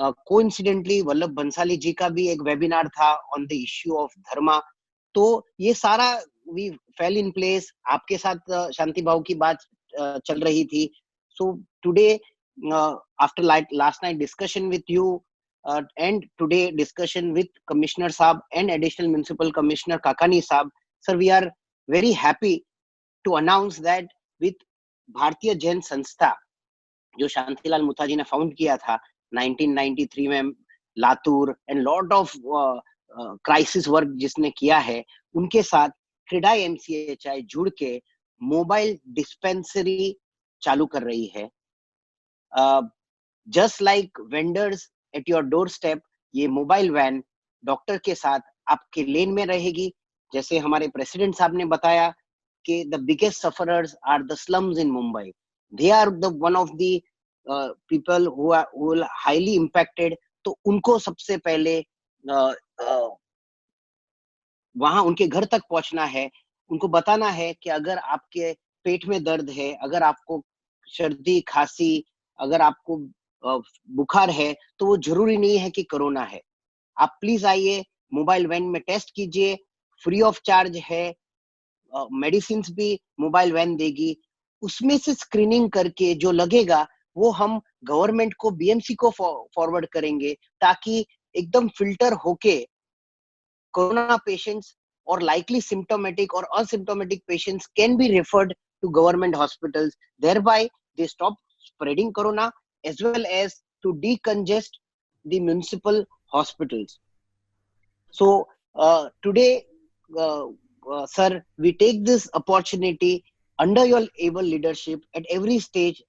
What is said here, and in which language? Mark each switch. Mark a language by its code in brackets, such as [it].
[en] Coincidentally [hi] Vallabh Bhansali जी का भी एक वेबिनार था [en] on the issue of dharma. [hi] तो ये सारा [en] we fell in place. [hi] आपके साथ शांति भाव की बात चल रही थी. [en] So today after last night discussion with you and today discussion with Commissioner Saab and Additional Municipal Commissioner Kakani Saab, sir, we are very happy to announce that with Bharatiya Jain Sanstha, [hi] जो शांतिलाल मुथाजी ने found किया था 1993 में, [en] Latur and lot of [hi] crisis work जिसने किया है, उनके साथ क्रेडाई एमसीएचआई जुड़ के मोबाइल डिस्पेंसरी चालू कर रही है. [en] just like vendors at your doorstep, [hi] ये मोबाइल वैन डॉक्टर के साथ आपके लेन में रहेगी. जैसे हमारे प्रेसिडेंट साहब ने बताया कि [en] The biggest sufferers are the slums in Mumbai. They are the one of the people who are highly impacted. [hi] तो उनको सबसे पहले वहां उनके घर तक पहुंचना है. उनको बताना है कि अगर आपके पेट में दर्द है, अगर आपको सर्दी खांसी, अगर आपको बुखार है, तो वो जरूरी नहीं है कि कोरोना है. आप प्लीज आइए, मोबाइल वैन में टेस्ट कीजिए, फ्री ऑफ चार्ज है. मेडिसिन भी मोबाइल वैन देगी. उसमें से स्क्रीनिंग करके जो लगेगा वो हम गवर्नमेंट को, बीएमसी को फॉरवर्ड करेंगे, ताकि एकदम फिल्टर होके कोरोना पेशेंट्स और [en] likely symptomatic or asymptomatic patients can be referred to government hospitals. Thereby, they stop spreading corona as well as to decongest the municipal hospitals. So today, sir, we take this opportunity under your able leadership at every stage.